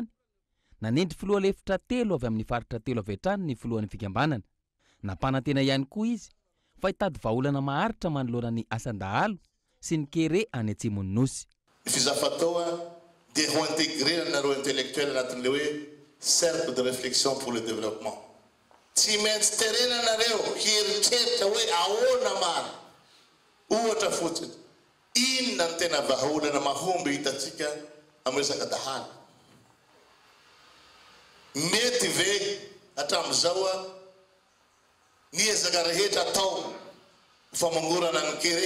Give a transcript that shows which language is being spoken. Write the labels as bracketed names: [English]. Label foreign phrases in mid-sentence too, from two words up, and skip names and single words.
[Malagasy] Nanendry filoha lefitra 3 avy amin'ny faritra 3 avy hatrany ny filohan'ny fikambanana. Nampanantena ihany koa izy fa hitady vahaolana maharitra manoloana ny Asandahalo sy ny kere any atsimony nosy. Ny fizafatao dia ho intégré nareo intellectuel anatin'le hoe [French] cercle de réflexion pour le développement. [Malagasy] Tsy maintsy terena nareo hieritreritra hoe ahoana mara. Ohatra fotsiny, inona ny tena vahaolana mahomby hitatsika amin'ny resaka dahana. Mety ve hatramin'izao niezaka rehetra atao famangorana ny kere.